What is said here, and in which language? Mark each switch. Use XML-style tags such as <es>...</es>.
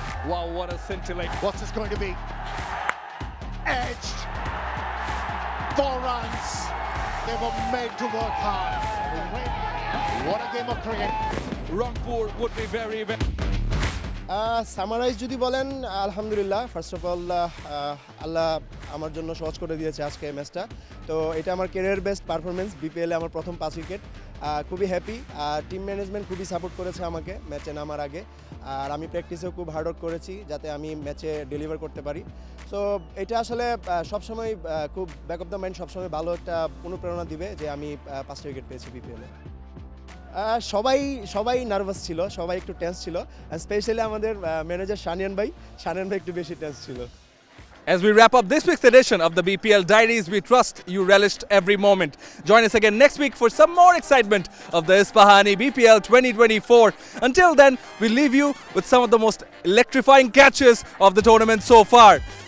<en>Wow, what a scintillate. What's this going to be? Edged. 4 runs. They were made to work hard. What a game of cricket. Rangpur would be very, very...</en> <bn>summarise যদি বলেন, আলহামদুলিল্লাহ, first of all আল্লাহ আমার জন্য সহজ করে দিয়েছে আজকে এই ম্যাচটা। তো এটা আমার ক্যারিয়ার বেস্ট পারফরমেন্স, বিপিএলে আমার প্রথম 5 উইকেট। খুবই হ্যাপি। টিম ম্যানেজমেন্ট খুবই সাপোর্ট করেছে আমাকে ম্যাচে নামার আগে, আর আমি প্র্যাকটিসেও খুব হার্ডওয়ার্ক করেছি যাতে আমি ম্যাচে ডেলিভার করতে পারি। সো এটা আসলে সবসময় খুব</bn> <en>back of the mind</en> <bn>সবসময় ভালো একটা অনুপ্রেরণা দিবে যে আমি 5টা উইকেট পেয়েছি বিপিএলে। সবাই নার্ভাস ছিল, সবাই একটু টেন্স ছিল, স্পেশালি আমাদের ম্যানেজার শানিয়ান ভাই একটু বেশি টেন্স ছিল।</bn> <en>As we wrap up this week's edition of the BPL Diaries, we trust you relished every moment. Join us again next week for some more excitement of the Ispahani BPL 2024. Until then, we leave you with some of the most electrifying catches of the tournament so far.</en>